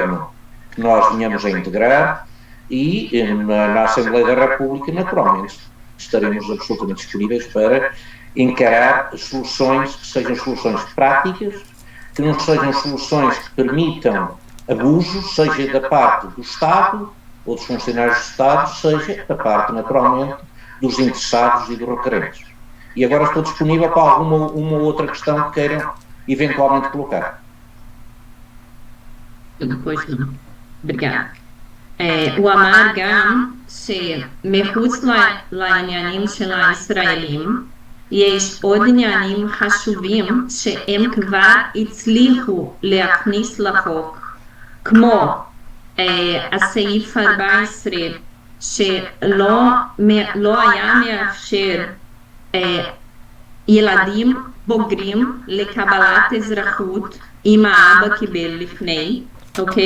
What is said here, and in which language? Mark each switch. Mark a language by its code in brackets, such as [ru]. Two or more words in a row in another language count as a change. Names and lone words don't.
[pt] governo que nós venhamos a integrar e na Assembleia da República, naturalmente, estaremos absolutamente disponíveis para encarar soluções que sejam soluções práticas, que não sejam soluções que permitam abusos, seja da parte do Estado ou dos funcionários do Estado, seja da parte, naturalmente, dos interessados e dos requerentes. E agora estou disponível para alguma uma outra questão que queiram eventualmente colocar. Depois não. Obrigada. [he] הוא אמר גם שמחוץ לעניינים של הישראלים יש עוד עניינים חשובים שהם כבר הצליחו להכניס לחוק, כמו הסעיף 14 שלא היה מאפשר ילדים בוגרים לקבלת אזרחות אם האבא קיבל לפני, אוקיי?